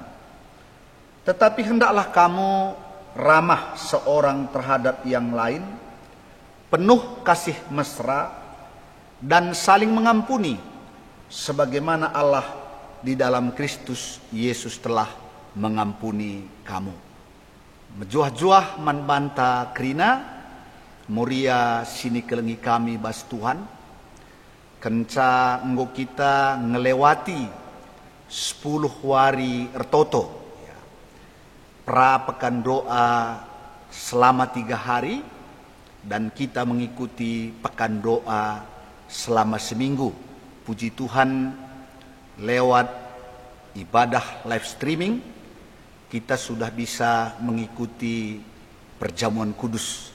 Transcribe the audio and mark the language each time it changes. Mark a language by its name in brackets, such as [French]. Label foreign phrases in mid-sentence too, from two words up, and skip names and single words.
[Indonesian] Tetapi hendaklah kamu ramah seorang terhadap yang lain, penuh kasih mesra, dan saling mengampuni, sebagaimana Allah di dalam Kristus Yesus telah mengampuni kamu. [Batak Karo] Mejuah-juah man banta krina, muria sini kelengi kami bas Tuhan. kenca enggo kita ngelewati 10 hari ertoto. [Indonesian] Pra pekan doa selama 3 hari dan kita mengikuti pekan doa selama seminggu. Puji Tuhan, lewat ibadah [English] live streaming [Indonesian] kita sudah bisa mengikuti perjamuan kudus.